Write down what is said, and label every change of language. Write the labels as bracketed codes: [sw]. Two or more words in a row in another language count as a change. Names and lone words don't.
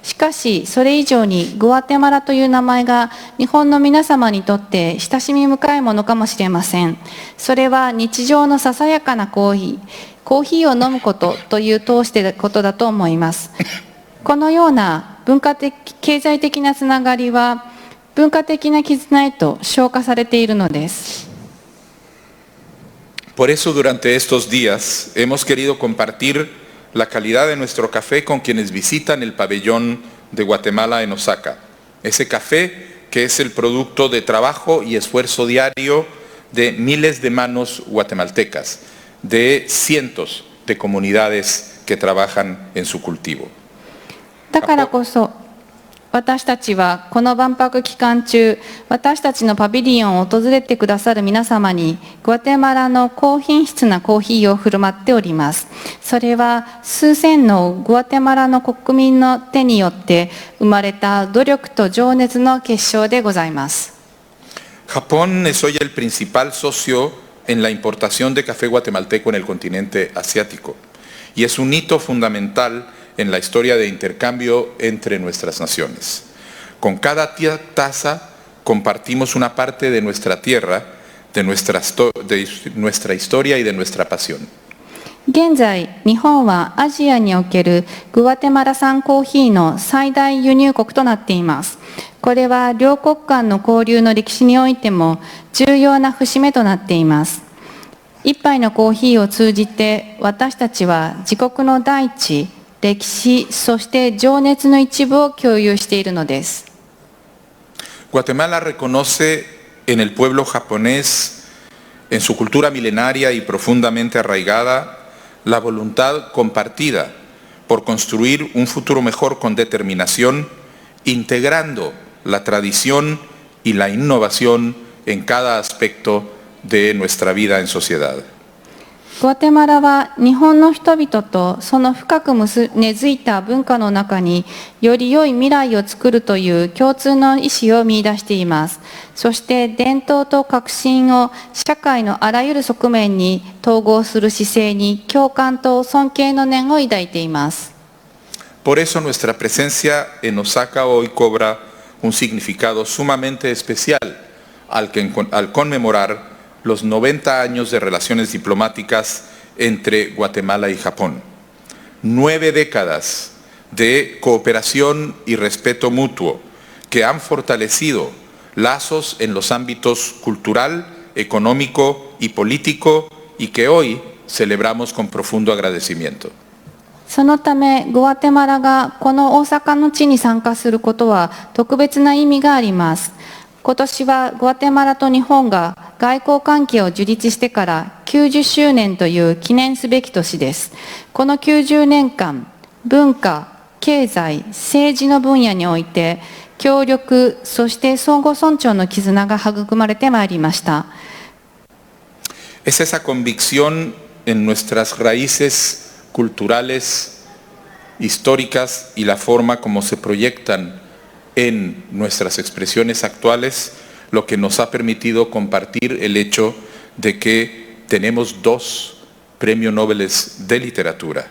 [ja] しかしそれ以上にグアテマラという名前が日本の皆様にとって親しみ深いものかもしれません。それは日常のささやかなコーヒーを飲むことという通してことだと思います。このような文化的、経済的なつながりは文化的な絆へと昇華されているのです。 [es] Por eso durante estos días hemos querido compartir la calidad de nuestro café con quienes visitan el pabellón de Guatemala en Osaka. Ese café que es el producto de trabajo y esfuerzo diario de miles de manos guatemaltecas, de cientos de comunidades que trabajan en su cultivo. [ja] だからこそ私たちはこの万博期間中、私たちのパビリオンを訪れてくださる皆様にグアテマラの高品質なコーヒーを振る舞っております。それは数千のグアテマラの国民の手によって生まれた努力と情熱の結晶でございます。 [es] Japón es hoy el principal socio en la importación de café guatemalteco en el continente asiático y es un hito fundamental en la historia de intercambio entre nuestras naciones. Con cada taza compartimos una parte de nuestra tierra, de nuestra historia y de nuestra pasión. [ja] 現在、日本はアジアにおけるグアテマラ産コーヒーの最大輸入国となっています。これは両国間の交流の歴史においても重要な節目となっています。一杯のコーヒーを通じて私たちは自国の大地、歴史、そして情熱の一部を共有しているのです。 [es] Guatemala reconoce en el pueblo japonés, en su cultura milenaria y profundamente arraigada, la voluntad compartida por construir un futuro mejor con determinación, integrando la tradición y la innovación en cada aspecto de nuestra vida en sociedad. [ja] グアテマラは日本の人々とその深く根付いた文化の中により良い未来を作るという共通の意思を見出しています。そして伝統と革新を社会のあらゆる側面に統合する姿勢に共感と尊敬の念を抱いています。 [es] Por eso nuestra presencia en Osaka hoy cobra un significado sumamente especial al conmemorar los 90 años de relaciones diplomáticas entre Guatemala y Japón. 9 décadas de cooperación y respeto mutuo que han fortalecido lazos en los ámbitos cultural, económico y político y que hoy celebramos con profundo agradecimiento. [ja] そのため、グアテマラがこの大阪の地に参加することは特別な意味があります。今年はグアテマラと日本が外交関係を樹立してから90周年という記念すべき年です。この90年間、文化、経済、政治の分野において協力、そして相互尊重の絆が育まれてまいりました。 [es] Es esa convicción en nuestras raíces culturales, históricas y la forma como se proyectan en nuestras expresiones actuales lo que nos ha permitido compartir el hecho de que tenemos 2 premios Nobel de literatura.